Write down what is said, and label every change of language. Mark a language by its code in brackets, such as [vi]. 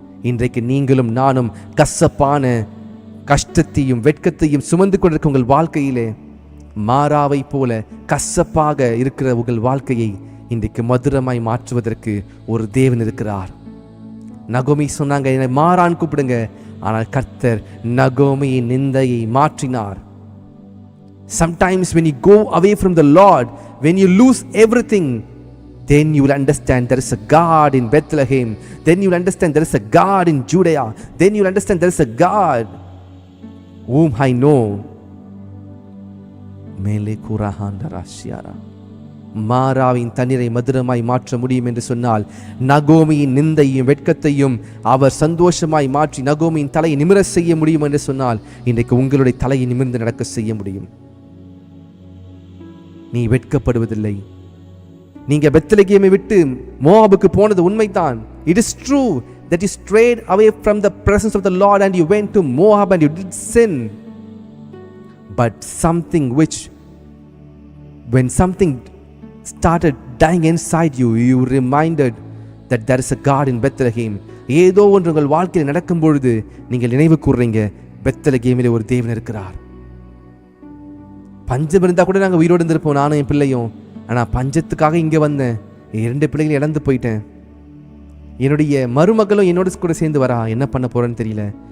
[ta] இன்றைக்கு நீங்களும் நானும் கசப்பான கஷ்டத்தையும் வெட்கத்தையும் சுமந்து கொண்டிருக்க உங்கள் வாழ்க்கையிலே மாறாவை போல கசப்பாக இருக்கிற உங்கள் வாழ்க்கையை இன்றைக்கு மதுரமாய் மாற்றுவதற்கு ஒரு தேவன் இருக்கிறார். நகோமி சொன்னாங்க, என்னை மாறான் கூப்பிடுங்க. ஆனால் கர்த்தர் நகோமியின் நிந்தையை மாற்றினார். [en] Sometimes when you go away from the Lord, when you lose everything, then you will understand there is a God in Bethlehem. Then you will understand there is a God in Judea. Then you will understand there is a God whom I know. மேலே கூறாஹாண்டராசியாரா. [ta] மாறாவின் தண்ணீரை மதுரமாய் மாற்ற முடியும் என்று சொன்னால், நகோமியின் நிந்தையும் வெட்கத்தையும் அவர் சந்தோஷமாய் மாற்றி நகோமியின் தலையை நிமிர செய்ய முடியும் என்று சொன்னால், இன்றைக்கு உங்களுடைய தலையை நிமிர்ந்து நடக்க செய்ய முடியும். நீ வெட்கப்படுவதில்லை. நீங்க பெத்லகேமை விட்டு மோவாபுக்கு போனது உண்மைதான். [en] It is true that you strayed away from the presence of the Lord and you went to Moab and you did sin. But something which, when something started dying inside you, you reminded that there is a God in Bethlehem. [ta] ஏதோ ஒன்று உங்கள் வாழ்க்கையில் நடக்கும் பொழுது நீங்கள் நினைவு கூறுறீங்க, பெத்லகேமிலே ஒரு தேவன் இருக்கிறார். பஞ்சம் இருந்தா கூட நாங்கள் உயிரோடு இருந்திருப்போம், நானும் என் பிள்ளையும். ஆனால் பஞ்சத்துக்காக இங்கே வந்தேன், 2 பிள்ளைகளை இழந்து போயிட்டேன். என்னுடைய மருமகளும் என்னோட கூட சேர்ந்து வரா, என்ன பண்ண போறேன்னு தெரியல.